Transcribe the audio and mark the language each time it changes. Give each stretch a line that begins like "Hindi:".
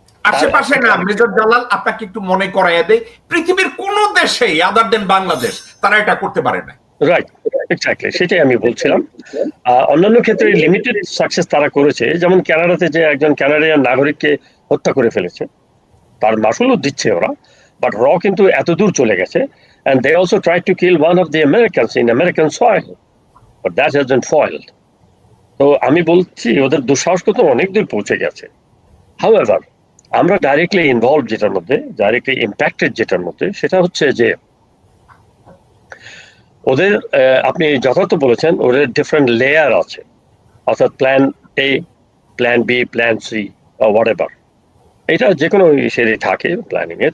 Bangla: আশেপাশে না মেজর জালাল, আপনাকে একটু মনে করাইয়া দেই, পৃথিবীর কোন দেশেই
English: other than
Bangla: বাংলাদেশ তারা এটা করতে পারে না। রাইট, এক্স্যাক্টলি, সেটাই আমি বলছিলাম। অন্যান্য ক্ষেত্রে লিমিটেড সাকসেস তারা করেছে, যেমন কানাডাতে যে একজন কানাডিয়ান নাগরিককে হত্যা করে ফেলেছে, তার মাসুলও দিচ্ছে ওরা, বাট র কিন্তু এত দূর চলে গেছে।
English: and they also tried to kill one of the Americans in American soil, but that hasn't foiled.
Bangla: তো আমি বলছি ওদের দুঃসাহস কিন্তু অনেক দূর পৌঁছে গেছে। However, আমরা ডাইরেক্টলি ইনভলভ যেটার মধ্যে, ডাইরেক্টলি ইম্প্যাক্টেড যেটার মধ্যে, সেটা হচ্ছে যে ওদের, আপনি যথার্থ বলেছেন, ওদের ডিফারেন্ট লেয়ার আছে, অর্থাৎ plan A, plan B, plan C, what ever, এটা যে কোনো ইসেরই থাকে প্ল্যানিং এ।